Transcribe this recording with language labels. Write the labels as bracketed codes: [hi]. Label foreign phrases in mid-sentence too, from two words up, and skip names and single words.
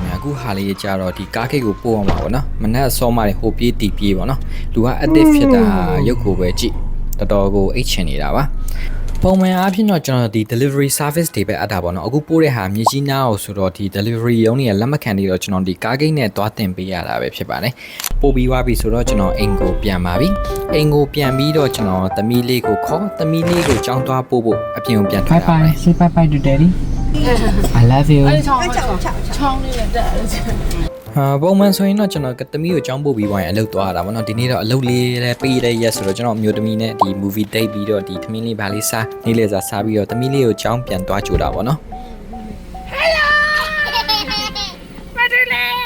[my] များအခုဟာလေးကြာတော့ဒီကားခိတ်ကိုပို့အောင်ပါဗောနော်မနက်အစောမှဟိုပြေးတီပြေးဗောနော်လူက active ဖြစ်တာရုပ်ကိုပဲကြည့်တော်တော်ကိုအိတ်ချင်နေတာပါပုံမှန်အားဖြင့်တော့ကျွန်တော်ဒီ [en] delivery service [my] တွေပဲအပ်တာပေါ့နော်အခုပို့တဲ့ဟာမြေကြီးနားကိုဆိုတော့ဒီ delivery ရုံးတွေကလက်မခံနေတော့ကျွန်တော်ဒီကားဂိတ်နဲ့သွားတင်ပေးရတာပဲဖြစ်ပါတယ်ပို့ပြီးသွားပြီဆိုတော့ကျွန်တော်အိမ်ကိုပြန်ပါပြီအိမ်ကိုပြန်ပြီးတော့ကျွန်တော်သမီးလေးကိုခေါ်သမီးလေးကိုကြောင်းသွားပို့ဖို့အပြင်ကိုပြန်ထွက်လာပါတယ် [en] Say bye bye to daddy I love you [my] ချောင်းလေးနဲ့တက်တယ် ပုံမှန်ဆိုရင်တော့ကျွန်တော်သမီးကိုကြောင်းပို့ပြီးသွားရင်အလုပ်သွားရတာပေါ့နော်ဒီနေ့တော့အလုပ်လေးလည်းပေးတဲ့ရက်ဆိုတော့ကျွန်တော်မျိုးသမီးနဲ့ဒီ [en] movie date [my] ပြီးတော့ဒီသမီးလေးဗာလေးစားနေ့လေစားပြီးတော့သမီးလေးကိုကြောင်းပြန်သွားကြိုတာပေါ့နော် Hello မတူလေ